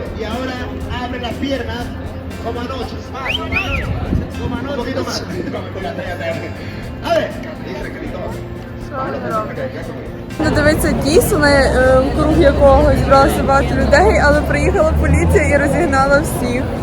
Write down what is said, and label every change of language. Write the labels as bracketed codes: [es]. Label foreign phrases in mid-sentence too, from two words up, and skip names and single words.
[es] Y ahora abre las piernas como anoche. Más, como anoche. Un poquito más. A ver. [uk] Не дивиться Дійсона, круг якого зібралося багато людей, але приїхала поліція і розігнала всіх.